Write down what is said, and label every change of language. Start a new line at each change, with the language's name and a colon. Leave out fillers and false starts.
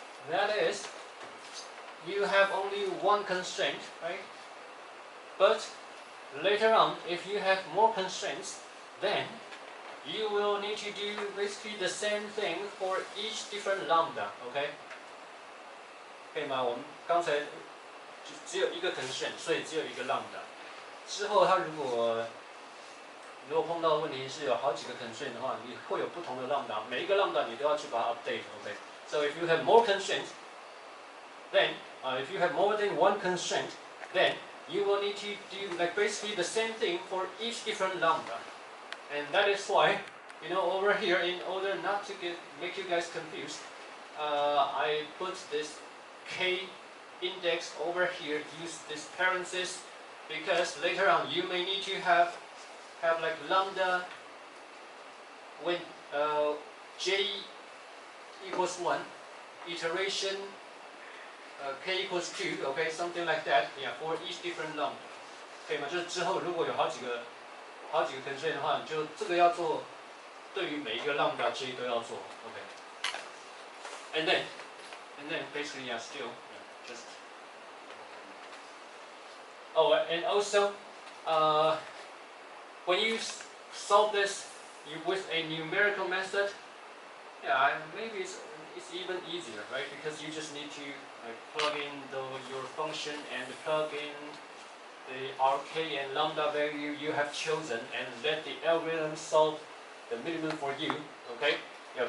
English: That is, you have only one constraint, right? But later on, if you have more constraints, then you will need to do basically the same thing for each different lambda, okay?
Chinese: 可以吗？我们刚才只有一个 constraint， 所以只有一个 lambda。之后它如果碰到的问题是有好几个 constraint 的话，你会有不同的 lambda， 每一个 lambda 你都要去把它 update，OK？
English: So if you have more constraints, then if you have more than one constraint, then you will need to do like basically the same thing for each different lambda. And that is why, over here, in order not to make you guys confused, I put this k index over here, use this parenthesis, because later on you may need to have like lambda when j equals 1, iteration k equals 2, okay, something like that, yeah, for each different lambda.
Chinese: 可以吗？就是之后如果有好几个 constraint 的话，你就这个要做，对于每一个 lambda j 都要做 ，OK。
English: And then basically still just. Oh, and also, when you solve this with a numerical method, yeah, maybe it's even easier, right? Because you just need to plug in your function and plug in the rk and lambda value you have chosen, and let the algorithm solve the minimum for you. Okay? Yeah.